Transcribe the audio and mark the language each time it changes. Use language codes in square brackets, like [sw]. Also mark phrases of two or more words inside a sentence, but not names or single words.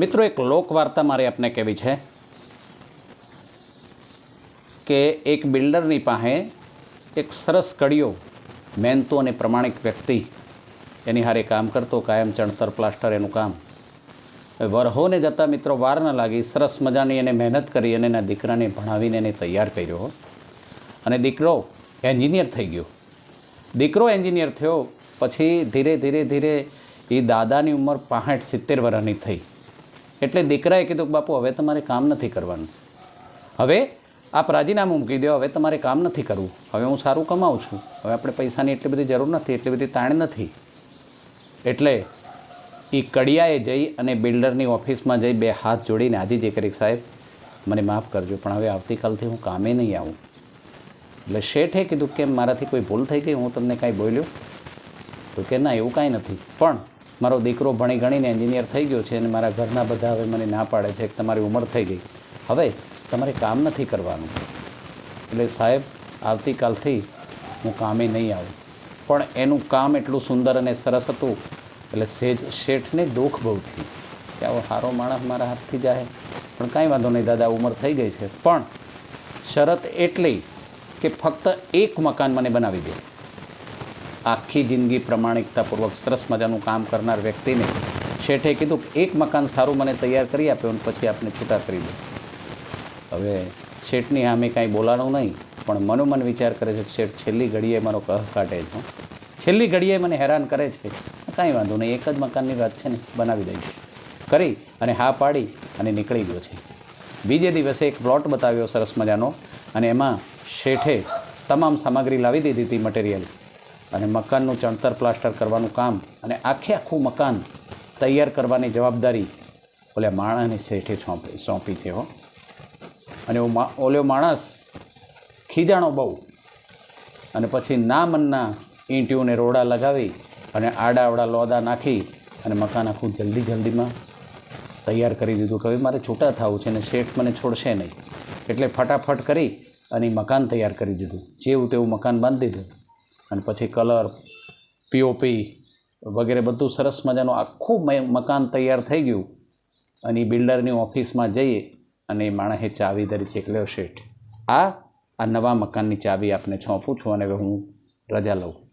[gu] મિત્રો, એક લોકવાર્તા મારે આપને કહેવી છે કે એક બિલ્ડરની પાસે એક સરસ કડિયો મહેનતુ અને પ્રમાણિક વ્યક્તિ એની હારે કામ કરતો, કાયમ ચણતર પ્લાસ્ટર એનું કામ। વરસોને જતા મિત્રો વાર ન લાગી, સરસ મજાની એને મહેનત કરી અને એના દીકરાને ભણાવીને એને તૈયાર કર્યો અને દીકરો એન્જિનિયર થઈ ગયો। દીકરો એન્જિનિયર થયો પછી ધીરે ધીરે ધીરે એ દાદાની ઉંમર 65-70 વર્ષની થઈ। એટલે દીકરાએ કીધું કે બાપુ હવે તમારે કામ નથી કરવાનું, હવે આપ રાજીનામું મૂકી દો, હવે તમારે કામ નથી કરવું, હવે હું સારું કમાઉં છું, હવે આપણે પૈસાની એટલી બધી જરૂર નથી, એટલી બધી તાણ નથી। એટલે એ કડિયાએ જઈ અને બિલ્ડરની ઓફિસમાં જઈ બે હાથ જોડીને આજીજી કરી, સાહેબ મને માફ કરજો પણ હવે આવતીકાલથી હું કામે નહીં આવું। એટલે શેઠે કીધું કે મારાથી કોઈ ભૂલ થઈ ગઈ, હું તમને કાંઈ બોલ્યો? તો કે ના, એવું કાંઈ નથી, પણ મારો દીકરો ભણી ગણીને એન્જિનિયર થઈ ગયો છે અને મારા ઘરના બધા હવે મને ના પાડે છે કે તમારી ઉંમર થઈ ગઈ, હવે તમારે કામ નથી કરવાનું, એટલે સાહેબ આવતીકાલથી હું કામે નહીં આવું। પણ એનું કામ એટલું સુંદર અને સરસ હતું એટલે શેઠને દુઃખ બહુ થયું કે આવો સારો માણસ મારા હાથથી જાય, પણ કાંઈ વાંધો નહીં દાદા, ઉંમર થઈ ગઈ છે, પણ શરત એટલી કે ફક્ત એક મકાન મને બનાવી દે। આખી જિંદગી પ્રામાણિકતાપૂર્વક સરસ મજાનું કામ કરનાર વ્યક્તિને શેઠે કીધું એક મકાન સારું મને તૈયાર કરી આપ્યો અને પછી આપને છૂટા કરી દો। હવે શેઠની સામે કાંઈ બોલાણું નહીં, પણ મનોમન વિચાર કરે છે શેઠ છેલ્લી ઘડીએ મારો કસ કાઢે છે, છેલ્લી ઘડીએ મને હેરાન કરે છે, કાંઈ વાંધો નહીં, એક જ મકાનની વાત છે ને બનાવી દઈશ કરી અને હા પાડી અને નીકળી ગયો છે। બીજે દિવસે એક પ્લોટ બતાવ્યો સરસ મજાનો અને એમાં શેઠે તમામ સામગ્રી લાવી દીધી થી, મટીરિયલ, અને મકાનનું ચણતર પ્લાસ્ટર કરવાનું કામ અને આખે આખું મકાન તૈયાર કરવાની જવાબદારી ઓલ્યા માણસને શેઠે સોંપી છે હો। અને ઓલો માણસ ખીજાણો બહુ અને પછી ના મનના ઈંટિયો ને રોડા લગાવી અને આડાઅવળા લોદા નાખી અને મકાન આખું જલ્દી જલ્દી મેં તૈયાર કરી દીધું કે મારે છૂટા થવું છે ને શેઠ મને છોડશે નહીં, એટલે ફટાફટ કરી અને મકાન તૈયાર કરી દીધું, જેવું તેવું મકાન બાંધી દીધું અને પછી કલર, પીઓપી વગેરે બધું સરસ મજાનું આખું મકાન તૈયાર થઈ ગયું। અને બિલ્ડરની ઓફિસમાં જઈએ અને માણસે ચાવી ધરી છે કે લ્યો શેઠ, આ નવા મકાનની ચાવી આપને સોંપું છું અને હવે હું રજા લઉં।